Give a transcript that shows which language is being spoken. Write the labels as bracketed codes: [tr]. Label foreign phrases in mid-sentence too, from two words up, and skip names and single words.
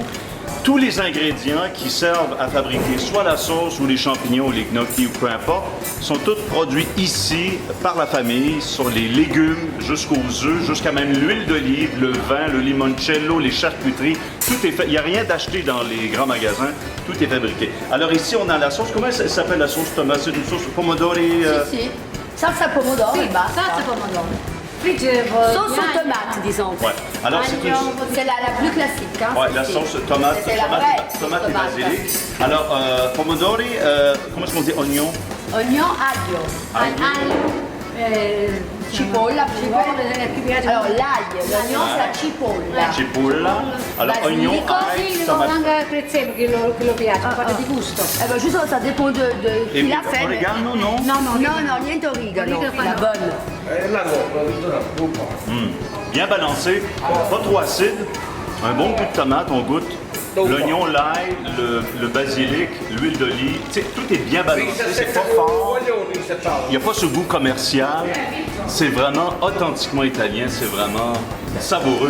[fr] Tous les ingrédients qui servent à fabriquer soit la sauce ou les champignons ou les gnocchi ou peu importe, sont tous produits ici par la famille, sur les légumes jusqu'aux œufs, jusqu'à même l'huile d'olive, le vin, le limoncello, les charcuteries. Tout est fait. Il n'y a rien d'acheté dans les grands magasins. Tout est fabriqué. Alors ici, on a la sauce. Comment elle s'appelle la sauce tomate? C'est une sauce pomodori? [it] Sì, salsa pomodoro e basta. Salsa pomodoro. [fr] Sauce aux tomates, disons. Ouais. Alors c'est une... C'est la plus classique. Hein, Ouais, la sauce tomate, c'est la vraie tomate et tomate. basilic. Alors, pomodori, comment est-ce qu'on dit oignon? Oignon, [it] aglio. Cipolla. [fr] Alors l'aglio, l'oignon c'est la cipolla. Cipolla. Alors, oignon, ail, tomate. [it] Anche prezzemolo che lo piace, fate di gusto. [fr] Eh ben, juste ça dépend de Et qui l'a fait. orégano, non? [it] Non, niente origano, [fr] la bonne. Bien balancé, pas trop acide, un bon goût de tomate, on goûte. L'oignon, l'ail, le basilic, l'huile d'olive, tu sais, tout est bien balancé, c'est pas fort. Il n'y a pas ce goût commercial. C'est vraiment authentiquement italien, c'est vraiment savoureux.